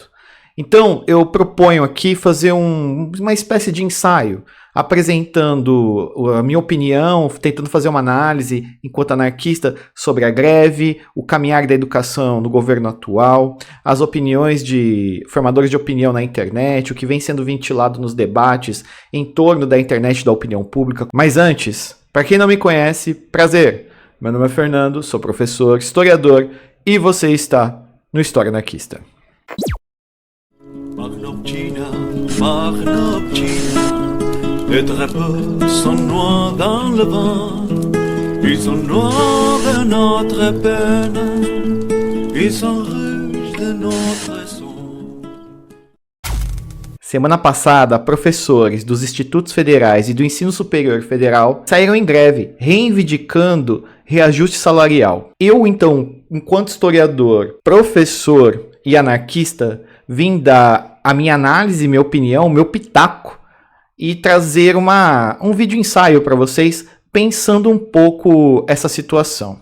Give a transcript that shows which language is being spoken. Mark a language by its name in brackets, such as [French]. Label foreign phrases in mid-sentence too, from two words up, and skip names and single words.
[Portuguese] Então, eu proponho aqui fazer uma espécie de ensaio, apresentando a minha opinião, tentando fazer uma análise, enquanto anarquista, sobre a greve, o caminhar da educação no governo atual, as opiniões de formadores de opinião na internet, o que vem sendo ventilado nos debates em torno da internet e da opinião pública. Mas antes, para quem não me conhece, prazer! Meu nome é Fernando, sou professor, historiador e você está no História Anarquista. [French] Les drapeaux sont noirs dans le vent, ils sont noirs de notre peine, ils sont rouges de notre sang. [Portuguese] Semana passada, professores dos Institutos Federais e do Ensino Superior Federal saíram em greve, reivindicando reajuste salarial. Eu, então, enquanto historiador, professor e anarquista, vim dar a minha análise, minha opinião, meu pitaco, e trazer um vídeo ensaio para vocês, pensando um pouco essa situação.